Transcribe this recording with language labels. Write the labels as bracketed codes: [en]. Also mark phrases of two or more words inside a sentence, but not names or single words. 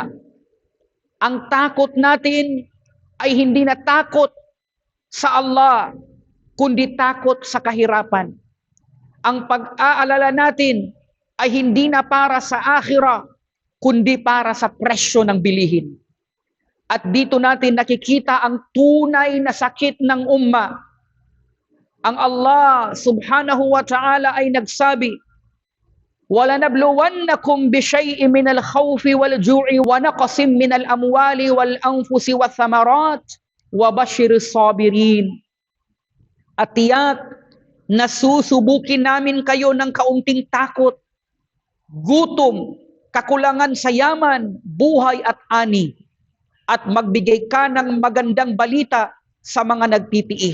[tl] Ang takot natin ay hindi na takot sa Allah, kundi takot sa kahirapan. Ang pag-aalala natin ay hindi na para sa akhirah, kundi para sa presyo ng bilihin. At dito natin nakikita ang tunay na sakit ng umma. Ang Allah [ar] سبحانه وتعالى [tl] ay nagsabi, [ar] وَلَنَبْلُوَنَّكُمْ بِشَيْءٍ مِنَ الْخَوْفِ وَالْجُوعِ وَنَقْصٍ مِنَ الْأَمْوَالِ وَالْأَنْفُسِ وَالثَّمَرَاتِ وَبَشِّرِ الصَّابِرِينَ. [tl] At tiyak na susubukin namin kayo ng kaunting takot, gutom, kakulangan sa yaman, buhay at ani, at magbigay ka ng magandang balita sa mga nagtitiis.